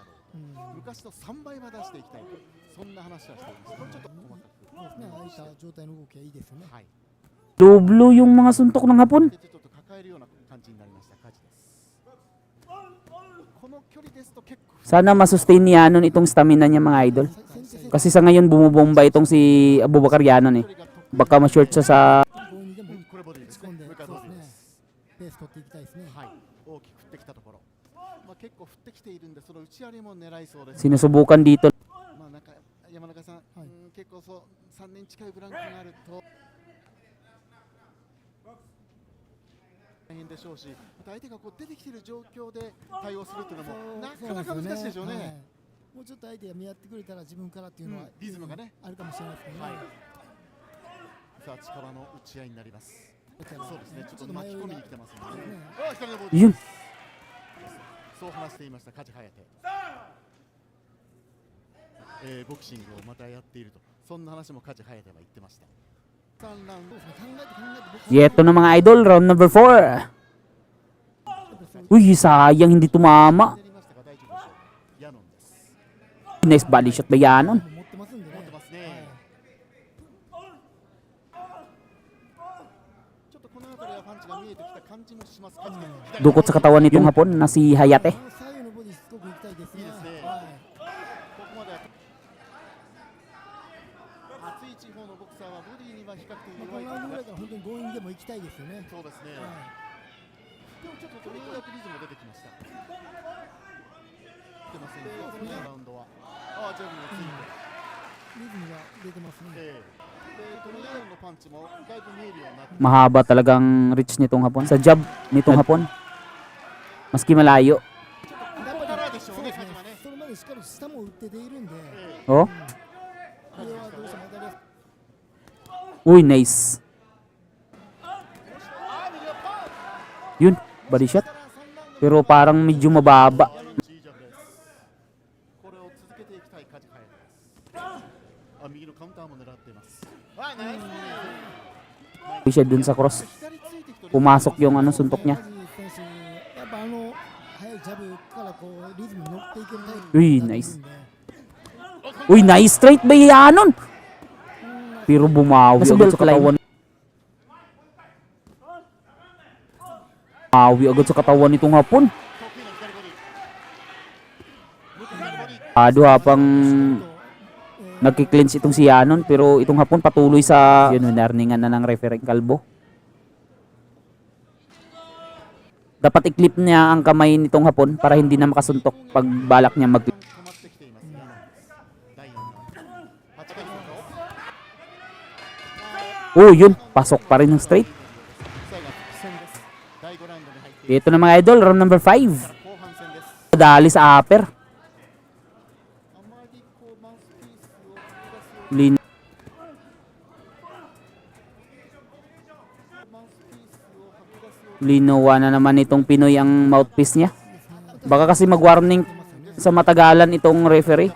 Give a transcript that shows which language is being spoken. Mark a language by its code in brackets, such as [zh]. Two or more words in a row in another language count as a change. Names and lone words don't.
[ja] 昔の3倍は出していきたいと、そんな話はしていました。ちょっと細かく。ああいった状態の動きはいいですよね。はい。 [tl] Doblo yung mga suntok ng Hapon. [ja] ちょっと抱えるような感じになりました。カジです。この距離ですと結構 [tl] Sana masustain ni Yanon itong stamina niya mga idol. Kasi sa ngayon bumubomba itong si Abubakar Yanon eh. Baka ma-short siya sa [ja] 強引にでもこれボディですね。打ち込んで、もう一回そうですねボディです。。ペース取っていきたいですね。はい。大きく振ってきたところ。まあ結構振ってきているんで、その打ち荒れも狙いそうです。 [tl] sinusubukan dito. [ja] まあなんか山中さん、はい結構そう3年近いブランクになると大変でしょうし、また相手がこう出てきている状況で対応するというのもなかなか難しいでしょうね。はいもうちょっと相手が見合ってくれたら自分からっていうのは、リズムがね、あるかもしれないですけどね。はい。さあ近場の打ち合いになります。そうですね。ちょっと巻き込みに来てますので、ね。あ、左のボール。 [tl] Yun. [ja] そう話していました梶隼。ボクシングをまたやっていると、そんな話も梶隼は言ってました。3ラウンドそうですね。考えて [tl] Yeto na mga idol, [en] round number [tl] 4. Uy, sayang hindi tumama. [ja] やりましたが大丈夫でしょう。ヤノンです。 [en] Nice body shot [tl] ba Yanon? [ja] 持ってますんでね。持ってますね。ちょっとこの辺りはパンチが見えてきた感じもします。梶が [tl] Dukot sa katawan nitong Hapon na si Hayate. [ja] 左右のボディしつこくいきたいですね。いいですね。はいここまで熱い地方のボクサーはボディには比較的まあ、こ弱い。のラウンドぐらいから本当に強引でも行きたいですよね。そうですね。はでもちょっとようやくリズム出てきました。出ませんよ、このラウンドは。ああ、ジャブもついて。い、リズムが出てますね。で、このヤノンのパンチもだいぶ見えるようになって。 [tl] Mahaba talagang reach nitong Hapon. Sa jab nitong Hapon. Maski malayo. [ja] やっぱからでしょうね、そうですね梶はね。それまでしっかり下も打ってているんで、 Oh. これはどうしても当たりやす [tl] Uy, nice. Yun, [en] body shot. [tl] Pero parang medyo mababa. [ja] いいジャブです。これを続けていきたい梶隼です。あ、右のカウンターも狙っています。あ、ナイス。 [tl] Uy, siya dun sa cross. [ja] 左ついてきて [tl] Pumasok yung ano, suntok niya. [ja] 梶選手、やっぱ速いジャブからこうリズムに乗っていけるタイプ [tl] Uy, [ja] になって [tl] nice. [ja] くるんで [tl] Uy, [en] nice straight [tl] ba Yanon? Pero bumawi agad sa katawan. Bumawi agad sa katawan nitong Hapon. [ja] 得意の左ボディ。向こう左ボディ。 [tl] Ado habang nagki-clinch itong si Yanon pero itong Hapon patuloy sa yun, winarningan na ng referee kalbo. Dapat i-clip niya ang kamay nitong Hapon para hindi na makasuntok pag balak niya mag [ja] 止まってきています。ヤノンです。第4ラウンド。8点の [tl] Oh, yun, pasok pa rin ng straight. [ja] 最後は復戦です。第5ラウンドに入っている [tl] Ito na mga idol, [en] round number [tl] 5. [ja] 後半戦です。 [tl] Dali sa upper. [ja] あまりこうマウスピースを出すよう Lin マウスピースを吐き出すよう [tl] Linawa na naman itong Pinoy ang mouthpiece niya. Baka kasi mag-warning sa matagalan itong referee.